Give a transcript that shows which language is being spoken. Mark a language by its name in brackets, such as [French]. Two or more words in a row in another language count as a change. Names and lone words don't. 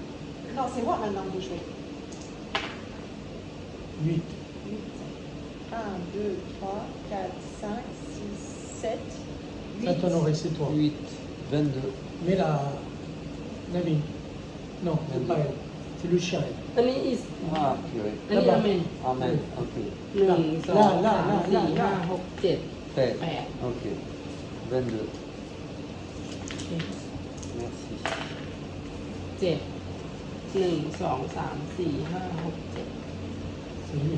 [French] Non, c'est moi maintenant de jouer. 8. 8. 1, 2, 3, 4, 5, 6, 7, 8. Saint-Honoré, c'est toi. 8, 22. Mais la vie. Non, c'est pas elle. C'est le chien. [Thai] อันนี้อีส [French] Ah, purée. [Thai] อันนี้อาเมน [French] Amen. Ok. 1 2 3 4 5 6 7 Fait. 8 Ok. 22. Merci. 7 1 2 3 4 5 6 7 C'est lui.